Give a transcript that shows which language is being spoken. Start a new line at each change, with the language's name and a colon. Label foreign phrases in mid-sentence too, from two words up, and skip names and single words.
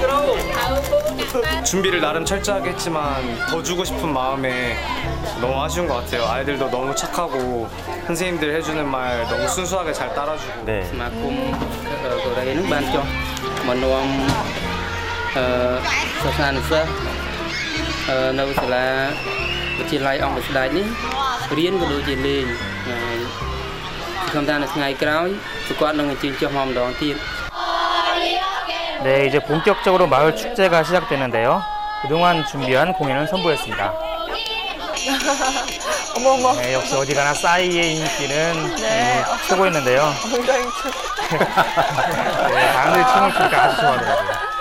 Korean: 준비를 나름 철저하게 했지만 더 주고 싶은 마음에 너무 아쉬운 것 같아요. 아이들도 너무 착하고 선생님들 해주는 말 너무 순수하게 잘 따라주고. 네. 고래는 반죠. 만놈 사산서
Khmer: នៅសាលាវិទ្យាល័យអង្គស្ដេចនេះរៀនក៏ដូចជាលេងខ្ញុំថានៅថ្ងៃក្រោយគាត់នឹងអញ្ជើញចុះមកម្ដងទៀត
Korean: 네, 이제 본격적으로 마을 축제가 시작되는데요. 그동안 준비한 공연은 선보였습니다. 어머머. 네, 역시 어디 가나 싸이의 인기는 네. 최고였는데요. 엉덩이 네, 사람들이 춤을 추니까 아주 좋아하더라고요.